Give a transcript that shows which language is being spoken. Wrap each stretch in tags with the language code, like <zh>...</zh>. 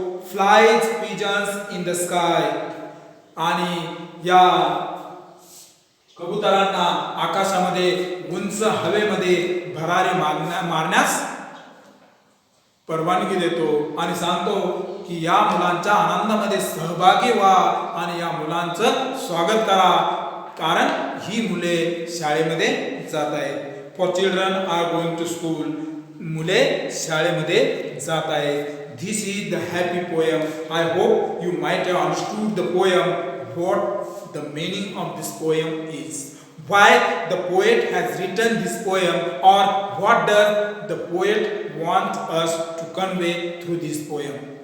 <en>Flies pigeons in the sky.</en> <mr>आणि या कबुतरांना आकाशामध्ये उंच हवेमध्ये भरारी मारण्यास परवानगी देतो आणि सांगतो की या मुलांच्या आनंदामध्ये सहभागी व्हा आणि या मुलांचं स्वागत करा, कारण ही मुले शाळेमध्ये जात आहेत.</mr> <en>For children are going to school.</en> <mr>मुले शाळेमध्ये जात आहेत.</mr> <en>This is the happy poem. I hope you might have understood the poem, what the meaning of this poem is, why the poet has written this poem, or what does the poet want us to convey through this poem.</en>